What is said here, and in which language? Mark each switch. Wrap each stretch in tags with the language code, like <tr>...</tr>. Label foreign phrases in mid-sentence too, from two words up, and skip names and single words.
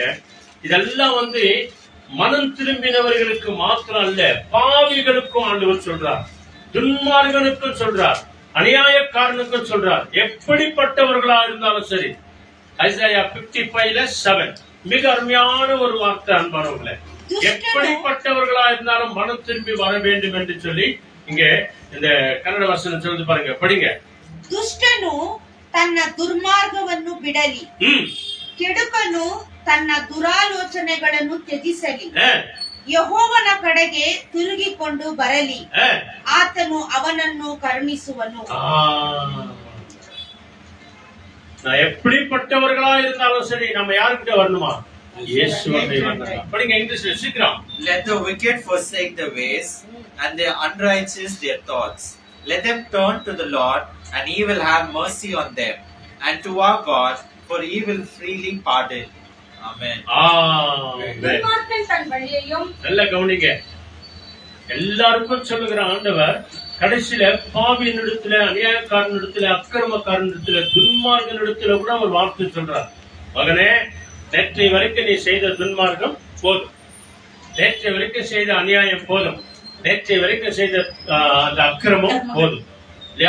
<ta>இதெல்லாம் மனம் திரும்பினவர்களுக்கு மாத்திரம் அல்ல, பாவிகளுக்கும் ஆண்டவர் சொல்றார், துன்மார்கனுக்கும் சொல்றார், அநியாயக்காரனுக்கும் சொல்றார். எப்படிப்பட்டவர்களா இருந்தாலும் சரி. ஐசாயா 55:7 மிக அருமையான ஒரு வார்த்தை அன்பானவர்களே. எப்படிப்பட்டவர்களா இருந்தாலும் மனம் திரும்பி வர வேண்டும் என்று சொல்லி இங்க இந்த கன்னட வசனம் சொல்லுது பாருங்க, படிங்க.</ta> <kn>ದುಷ್ಟನು ತನ್ನ ದುರ್ಮಾರ್ಗವನ್ನು ಬಿಡಲಿ, ಕೆಡುಕನು ತನ್ನ ದುರಾಲೋಚನೆಗಳನ್ನು ತ್ಯಜಿಸಲಿ, ಯೆಹೋವನ ಕಡೆಗೆ ತಿರುಗಿಕೊಂಡು ಬರಲಿ, ಆತನು ಅವನನ್ನು ಕರುಣಿಸುವನು.</kn> <ta>எப்படிப்பட்டவர்களா இருந்தாலும் சரி, நம்ம யாருக்கிட்ட வரணுமா? இயேசுவை வரணும். படிங்க இங்கிலீஷ்ல சீக்கிரம்.</ta> <en>Let the wicked forsake their ways and the unrighteous their thoughts. Let them turn to the Lord, and He will have mercy on them, and to our God, for He will freely pardon. Amen.</en> <ta>துன்மார்க்கன் தன் வழியையும், நல்ல கவனிங்க, எல்லாருக்கும் சொல்லுகிற ஆண்டவர் கடைசியில பாவியினிடத்துல, அநியாயக்காரனிடத்துல, அக்கிரமக்காரனிடத்துல, துன்மார்கனிடத்துல கூட ஒரு வார்த்தை சொல்றார். மகனே, நேற்றை வரைக்கும் நீ செய்த துன்மார்க்கம் போதும், நேற்றை வரைக்கும் செய்த அநியாயம் போதும், நேற்றை வரைக்கும் செய்த அந்த அக்கிரமம் போதும் இல்லையா?</ta>